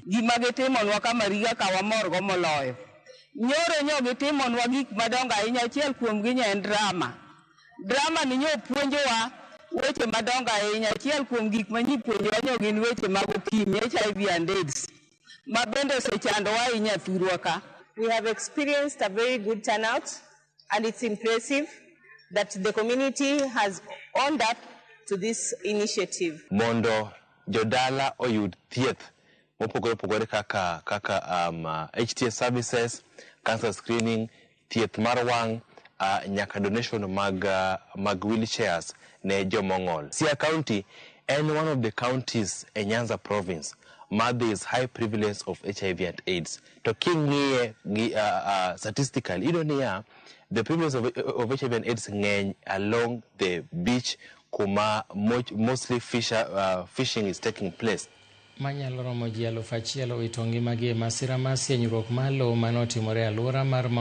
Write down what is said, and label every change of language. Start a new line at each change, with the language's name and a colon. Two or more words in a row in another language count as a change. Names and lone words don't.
Luo (Kenya and Tanzania): Gima gitimonwa Kamariga ka wamorgo moloyo. Nyoro nyo gitimonwa gik madongo ahinya, achiel kuomgi en drama. Drama ni nyo puonjowa weche madongo ahinya, achiel kuom gik ma nyipuonjowa nyo gin weche mag okimi,
English: HIV and AIDS.
Luo (Kenya and Tanzania): Ma bende osechandowa ahinya thurwa ka.
English: We have experienced a very good turnout, and it's impressive that the community has owned up to this initiative.
Luo (Kenya and Tanzania): Mondo jodala oyud thieth mopogore kaka
English: HTA services,
Luo (Kenya and Tanzania): cancer screening, thieth mar wang', nyaka donation mag wheelchairs ne jomong'ol.
English: Siaya County and one of the counties in Nyanza province there is high prevalence of HIV and AIDS. To king'iye statistically, you don't hear the prevalence of HIV and AIDS along the beach kuma mostly fishing is taking place.
Luo (Kenya and Tanzania): Manyalo romo ji 1,000 owito ngimagi e masira mar sienyruok mar lowo manotimore e alwora mar